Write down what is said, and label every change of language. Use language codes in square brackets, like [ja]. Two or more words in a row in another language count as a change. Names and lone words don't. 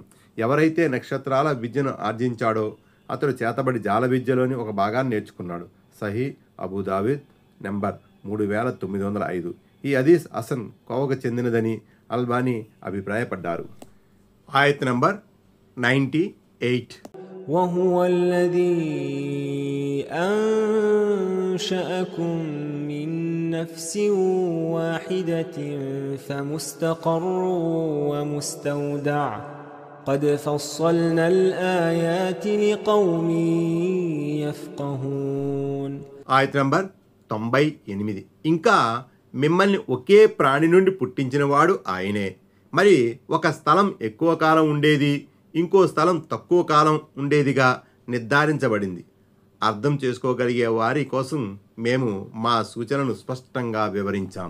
[te] ఎవరైతే నక్షత్రాల విద్యను ఆర్జించాడో అతడు చేతబడి జాల విద్యలోని ఒక భాగాన్ని నేర్చుకున్నాడు. సహీ అబూదావిద్ నంబర్ 3905. ఈ హదీస్ హసన్ కోవకు చెందినదని అల్బానీ అభిప్రాయపడ్డారు. ఆయత్ నంబర్ 98. [ar] وهو الذي أنشأكم من نفس واحدة فمستقر ومستودع قد فصلنا الآيات لقوم يفقهون. [te] ఆయత్ నంబర్ 98. ఇంకా మిమ్మల్ని ఒకే ప్రాణి నుండి పుట్టించినవాడు ఆయనే. మరి ఒక స్థలం ఎక్కువ కాలం ఉండేది, ఇంకో స్థలం తక్కువ కాలం ఉండేదిగా నిర్ధారించబడింది. అర్థం చేసుకోగలిగే వారి కోసం మేము మా సూచనను స్పష్టంగా వివరించాము.